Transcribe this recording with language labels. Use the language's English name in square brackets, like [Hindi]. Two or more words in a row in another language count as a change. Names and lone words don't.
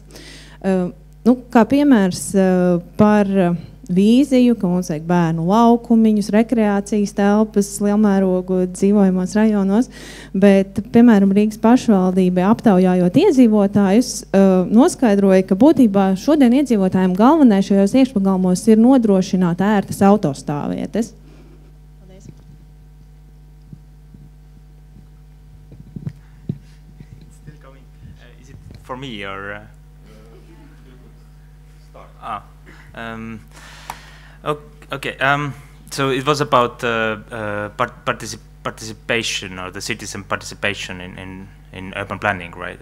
[Latvian] Kā piemērs par vīziju, ka mums vajag bērnu laukumiņus, rekreācijas telpas, lielmērogu dzīvojumos rajonos, bet, piemēram, Rīgas pašvaldībai aptaujājot iedzīvotājus, noskaidroja, ka būtībā šodien iedzīvotājiem galvenais šajos iekšpagalmos ir nodrošināt ērtas autostāvvietas. [English] For me, or okay. So it was about participation, or the citizen participation in urban planning, right?